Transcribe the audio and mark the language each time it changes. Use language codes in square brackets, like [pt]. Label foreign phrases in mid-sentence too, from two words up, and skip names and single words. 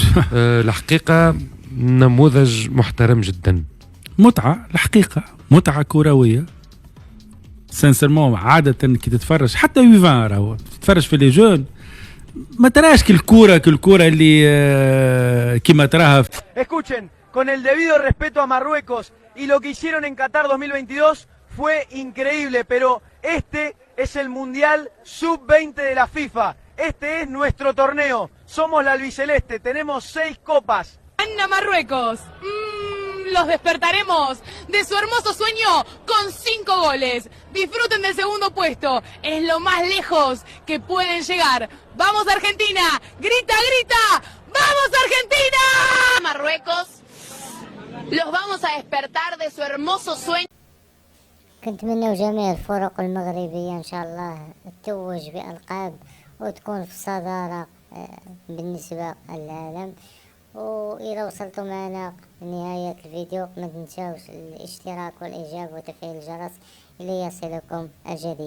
[ar] الحقيقة نموذج محترم جدا. متعة الحقيقة، متعة كروية سانسيرمون. عادة كي تتفرج حتى يوفان راهو تتفرج في [fr] les jeunes [ar] ما تراش كالكورة اللي كيما تراها. [es] Escuchen, con el debido respeto a Marruecos y lo que hicieron en Qatar 2022 fue increíble, pero este es el Mundial Sub-20 de la FIFA. Este es nuestro torneo. Somos la albiceleste, tenemos 6 copas. ¡Anda Marruecos! Los despertaremos de su hermoso sueño con 5 goles. Disfruten del segundo puesto. Es lo más lejos que pueden llegar. ¡Vamos Argentina! ¡Grita, grita! ¡Vamos Argentina! Marruecos, los vamos a despertar de su hermoso sueño. [ar] كنتمنى جميع الفرق المغربية إن شاء الله تتوج بألقاب وتكون في الصدارة بالنسبة للعالم. وإذا وصلتوا معنا لنهاية الفيديو ما تنساوش الاشتراك والإعجاب وتفعيل الجرس ليصلكم الجديد.